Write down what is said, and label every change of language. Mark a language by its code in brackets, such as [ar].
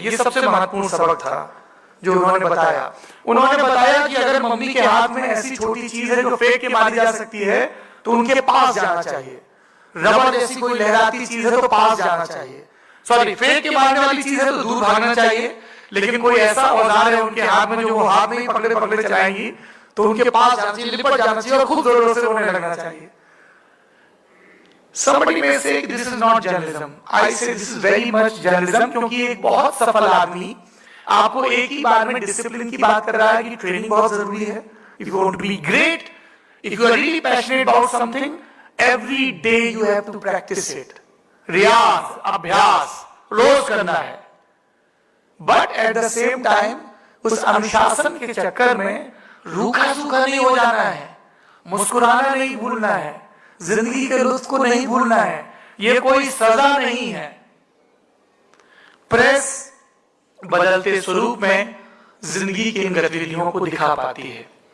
[hi] ये सबसे महत्वपूर्ण सबक था जो उन्होंने बताया। उन्होंने बताया कि अगर मम्मी के हाथ में ऐसी छोटी चीज है जो फेंक के मारी जा सकती है तो उनके पास जाना चाहिए। रबड़ जैसी कोई लहराती चीज है तो पास जाना चाहिए, सॉरी फेंक के मारने वाली चीज है तो दूर भागना चाहिए। लेकिन कोई ऐसा औजार है उनके हाथ में जो वो हाथ में ही पकड़े पकड़े चलाएंगी तो उनके पास जाना चाहिए, लिपट जाना चाहिए और खूब जोरों से रोने लगना चाहिए। [en] Somebody may say this is not journalism. I say this is very much journalism, [hi] क्योंकि एक बहुत सफल आदमी आपको एक ही बार में डिसिप्लिन की बात कर रहा है कि ट्रेनिंग बहुत जरूरी है। [en] If you want to be great, if you are really passionate about something, every day you have to practice it. [hi] रियाज, अभ्यास रोज करना है। [en] but at the same time [hi] उस अनुशासन के चक्कर में रूखा सूखा नहीं हो जाना है, मुस्कुराना नहीं भूलना है, जिंदगी के लुत्फ को नहीं भूलना है। ये कोई सजा नहीं है। प्रेस बदलते स्वरूप में जिंदगी की इन गतिविधियों को दिखा पाती है।